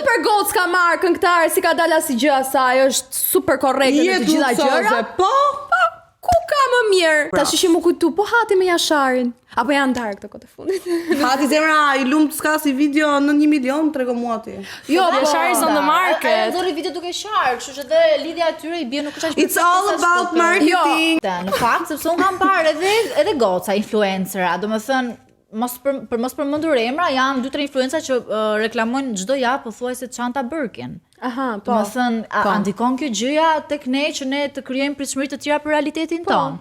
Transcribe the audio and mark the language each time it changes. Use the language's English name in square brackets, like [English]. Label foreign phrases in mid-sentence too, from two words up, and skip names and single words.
[Albanian] Super Goc ka marrë këngëtare si ka dalë si gjë asaj, është super korrekte në të gjitha gjërat. Po, Ku ka më mirë? Tash ishim u kujtu, po hati me Jasharin. Apo janë ndarë këto kohë të fundit. hati zemra, i lumt s'ka si video në 1 milion, trego mua ti. [English] Jo, Yashari is on the market. [Albanian] Ai nxorri video duke qarë, kështu që edhe lidhja e tyre i bie nuk është as [English] It's all about marketing. [Albanian] Në fakt, sepse unë kam parë edhe goca influencera, domethënë për mos përmendur emra, janë 2-3 influenca që reklamojnë çdo javë pothuajse çanta Birkin. Aha, po. Domethënë, ndikon kjo gjëja tek ne që ne të krijojmë pritshmëri të tjera për realitetin ton.